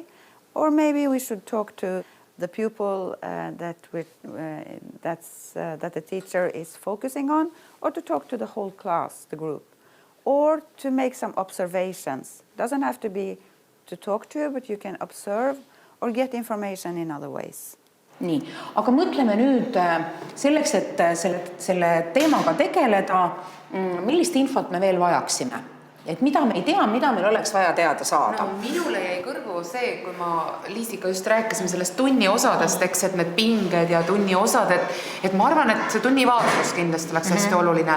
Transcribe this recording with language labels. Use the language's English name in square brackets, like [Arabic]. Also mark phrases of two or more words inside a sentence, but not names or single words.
[English] Or maybe we should talk to the pupil that the teacher is focusing on, or to talk to the whole class, the group. Or to make some observations. Doesn't have to be to talk to you, but you can observe or get information in other ways. [Estonian] Nii, aga mõtleme nüüd selleks, et selle teemaga tegeleda, millist infot me veel vajaksime? Et mida me ei tea, mida meil oleks vaja teada saada? No, minule jäi kõrvu see, kui ma Liisiga just rääkisime sellest tunni osadest, eks, et need pinged ja tunni osad, et ma arvan, et see tunni vaatlus kindlasti oleks hästi oluline.